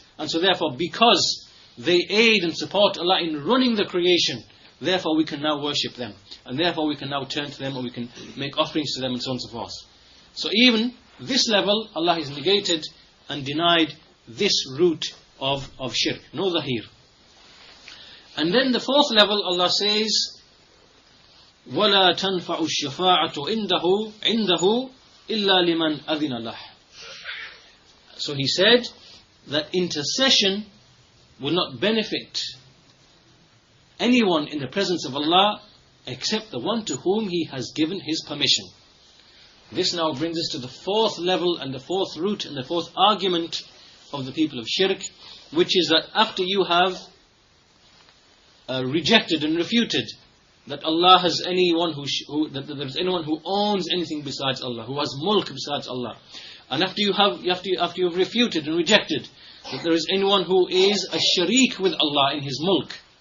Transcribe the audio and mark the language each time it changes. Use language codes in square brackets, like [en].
[en] And so therefore, because they aid and support Allah in running the creation, therefore we can now worship them. And therefore we can now turn to them, or we can make offerings to them, and so on and so forth. So even this level, Allah has negated and denied this root of shirk. No dhahir. And then the fourth level, Allah says, [ar] وَلَا تَنْفَعُ الشَّفَاعَةُ عِنْدَهُ إِلَّا لِمَنْ أَذِنَ لَهُ. [en] So He said that intercession will not benefit anyone in the presence of Allah except the one to whom He has given His permission. This now brings us to the fourth level and the fourth root and the fourth argument of the people of shirk, which is that after you have rejected and refuted that Allah has anyone that there is anyone who owns anything besides Allah, who has mulk besides Allah, and after you have refuted and rejected that there is anyone who is a sharik with Allah in His mulk,